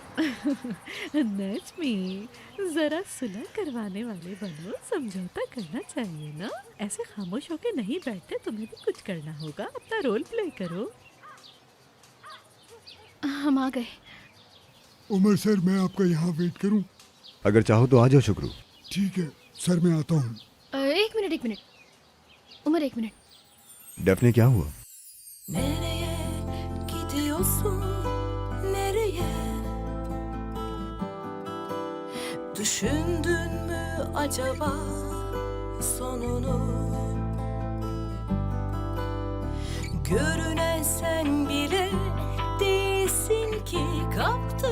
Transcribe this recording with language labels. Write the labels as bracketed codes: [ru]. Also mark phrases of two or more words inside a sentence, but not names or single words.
[hi] नजमी जरा सुलह करवाने वाले बनो, समझौता करना चाहिए ना, ऐसे खामोश होके नहीं बैठते, तुम्हें भी कुछ करना होगा, अपना [en] role play [hi] करो। हम आ गए। उमर सर, मैं आपका यहाँ वेट करूँ? अगर चाहो तो आ जाओ शुक्रू। ठीक है सर, मैं आता हूँ। एक मिनट उमर, एक मिनट। डेफने क्या हुआ? [tr] Nereye gidiyorsun? Nereye? Düşündün mü acaba sonunu? Görünen sen bile değilsin ki, kap